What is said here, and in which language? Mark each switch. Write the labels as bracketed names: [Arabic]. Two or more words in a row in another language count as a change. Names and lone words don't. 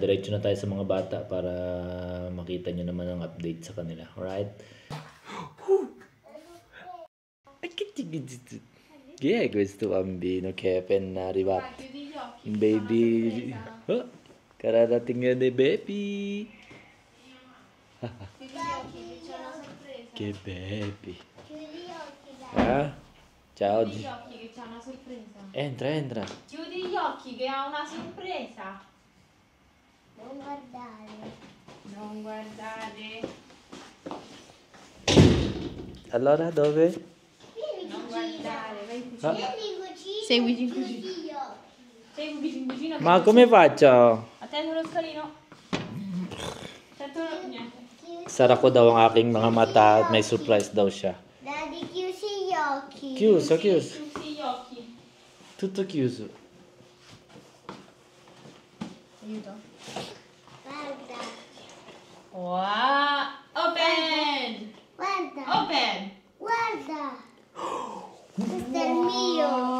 [Filipino] Diretso na tayo sa mga bata para makita nyo naman ang update sa kanila. [English] Alright? [Italian] Yeah, questo bambino che è appena arrivato. Un baby. [Filipino] Oh. Kararating yan eh, baby. [Italian] Che baby. Ah? Ciao. Chiudi gli occhi che c'è una sorpresa. Entra. Chiudi gli occhi che ha una sorpresa. Non guardare. Non guardare. Allora, dove? Non guardare. Vai in Ah. cucina. Vieni in cucina. Seguici in chiudi cucina. gli occhi. Seguici in cucina. che Ma come faccio? Attendo lo scalino. Attento niente. [Filipino] Sara ko daw ang aking mga mata at may surprise daw siya. [Italian] Daddy, chiusi gli occhi. Chiuso. Chiudi gli occhi. Tutto chiuso. Aiuto. Guarda. [English] Wow! Open! [Italian] Guarda. [English] Open! [Italian] Guarda. Questo è il mio.